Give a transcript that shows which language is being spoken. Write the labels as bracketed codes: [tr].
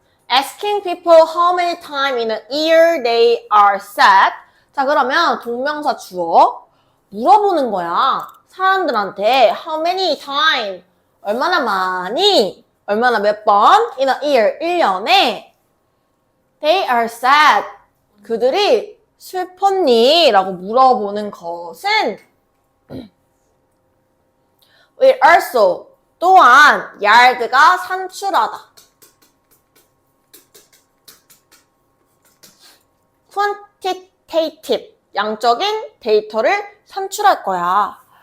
[en] Asking people how many times in a year they are sad. [ko] 자, 그러면 동명사 주어 물어보는 거야. 사람들한테 [en] how many times, [ko] 얼마나 많이, 얼마나 몇 번 [en] in a year, [ko] 1년에 [en] they are sad, [ko] 그들이 슬펐니? 라고 물어보는 것은 [en] will also [ko] 또한 yard가 산출하다. quantitative 양적인 데이터를 산출할 거야.